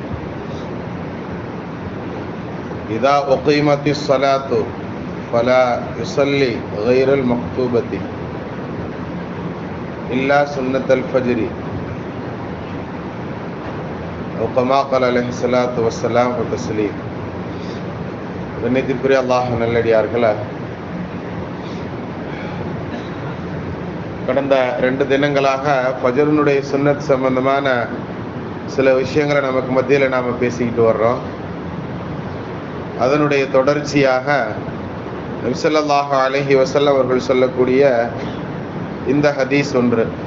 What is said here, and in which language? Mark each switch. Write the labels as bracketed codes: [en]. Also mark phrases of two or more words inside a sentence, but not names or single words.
[ar] إذا أقيمت الصلاة فلا يصلي غير المكتوبة إلا سنة الفجر أو كما قال عليه الصلاة والسلام وتسليم. [ta] கண்ணியத்திற்குரிய அல்லாஹ் நல்லடியார்களே, கடந்த 2 தினங்களாக ஃபஜ்ருனுடைய சுன்னத் சம்பந்தமான சில விஷயங்களை நமக்கு மத்தியில் நாம் பேசிக்கிட்டு வர்றோம். அதனுடைய தொடர்ச்சியாக நபி [ar] صلى الله عليه وسلم [ta] அவர்கள் சொல்லக்கூடிய இந்த ஹதீஸ் ஒன்று.